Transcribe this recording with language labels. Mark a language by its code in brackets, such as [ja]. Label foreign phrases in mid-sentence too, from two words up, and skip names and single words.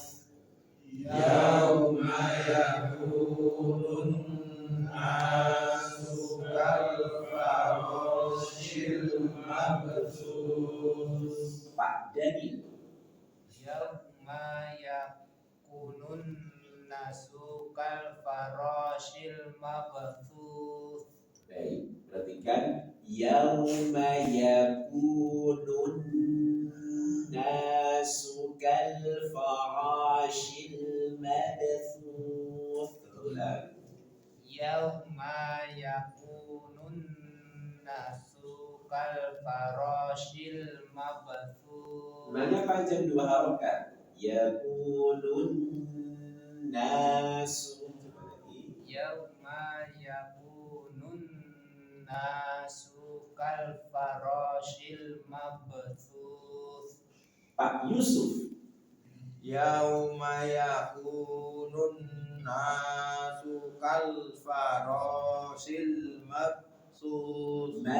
[ar] يوم يكون الناس كالفراش المدفوث. [id] Pak Daniel. [ar] يوم يكون الناس كالفراش المبثوث. [id] Baik, perhatikan. [ar] يوم يكون الناس كالفراش المدفوث. Ulang. يوم يكون الناس كالفراش المبثوث. [id] Nanya panjang 2 harokat. [ar] يكون الناس. [id] Coba lagi. [ar] يوم يكون الناس كالفراش المبثوس. [id] Pak Yusuf. [ar] يوم يكون الناس كالفراس المبسوس.